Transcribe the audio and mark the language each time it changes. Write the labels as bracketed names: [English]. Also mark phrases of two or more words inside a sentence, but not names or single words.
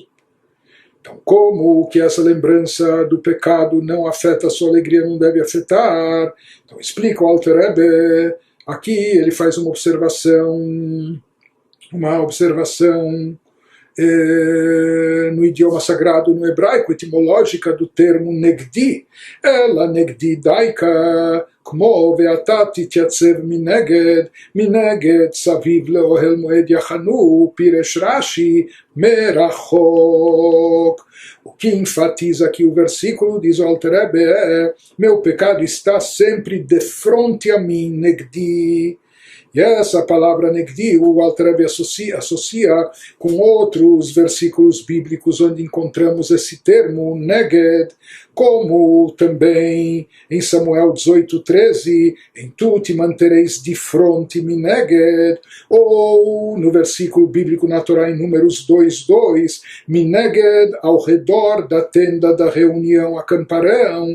[Portuguese] Então, como que essa lembrança do pecado não afeta a sua alegria, não deve afetar? Então, explica o Alter Rebbe, aqui ele faz uma observação no idioma sagrado, no hebraico, etimológica do termo negdi. [Hebrew] אלא נגדי דייקא, כמו ואתה תתייצב מנגד סביב לאוהל מועד יחנו, פירש רש"י merachok. [Portuguese] O que enfatiza aqui o versículo, diz o Alter Rebbe, meu pecado está sempre de frente a mim, negdi. E essa palavra negdi, o Alter Rebbe associa com outros versículos bíblicos onde encontramos esse termo, neged, como também em Samuel 18:13, em tu te mantereis de fronte mineged, ou no versículo bíblico na Torá em Números 2:2, mineged, ao redor da tenda da reunião, acamparão.